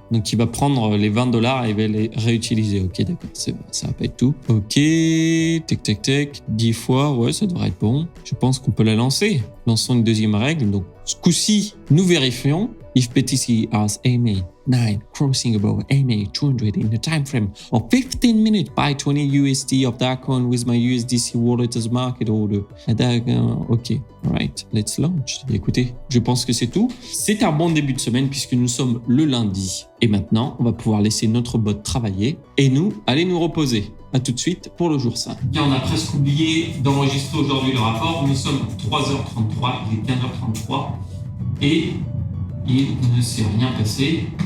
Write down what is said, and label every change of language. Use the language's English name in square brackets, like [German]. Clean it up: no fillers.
[French] Donc, il va prendre les $20 et il va les réutiliser. OK, d'accord. C'est bon. Ça va pas être tout. OK. Tac. 10 fois. Ouais, ça devrait être bon. Je pense qu'on peut la lancer. Lançons une deuxième règle. Donc, ce coup-ci, nous vérifions. [English] If BTC has MA9 crossing above MA200 in a time frame of 15 minutes, buy 20 USD of that coin with my USDC wallet as market order. OK, alright, let's launch. [French] Écoutez, je pense que c'est tout. C'est un bon début de semaine puisque nous sommes le lundi. Et maintenant, on va pouvoir laisser notre bot travailler et nous, aller nous reposer. À tout de suite pour le jour 5. Bien, on a presque oublié d'enregistrer aujourd'hui le rapport. Nous sommes 3h33, il est 15h33 et il ne s'est rien passé.